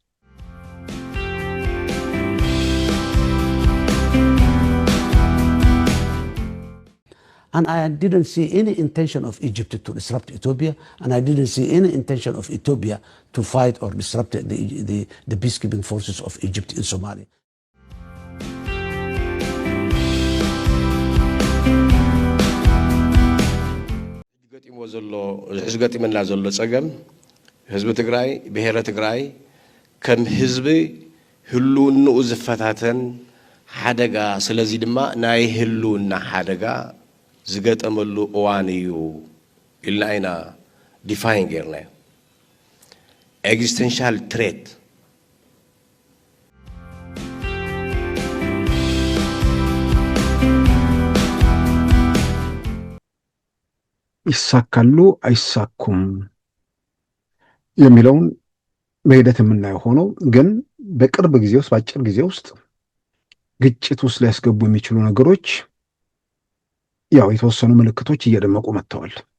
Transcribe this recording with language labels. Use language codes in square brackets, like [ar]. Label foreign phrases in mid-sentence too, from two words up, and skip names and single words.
[en] And I didn't see any intention of Egypt to disrupt Ethiopia, and I didn't see any intention of Ethiopia to fight or disrupt the peacekeeping forces of Egypt in Somalia. [ti] ሕዝገጥ ይመና ዘሎ ጸገም ህዝብ ትግራይ ብሔረ ትግራይ ከም ህዝብ ህልውናኡ ዝፈታተን ሓደጋ ስለዚ ድማ ናይ ህልውና ሓደጋ ዝገጠመሉ እዋን እዩ ኢልና ኢና ዲፋይን ጌርና [en] existential threat [am] ይሳካሉ አይሳኩም የሚለውን በሂደት የምናየው ሆኖ ግን በቅርብ ጊዜ ውስጥ በአጭር ጊዜ ውስጥ ግጭት ውስጥ ሊያስገቡ የሚችሉ ነገሮች ያው የተወሰኑ ምልክቶች እየደመቁ መጥተዋል።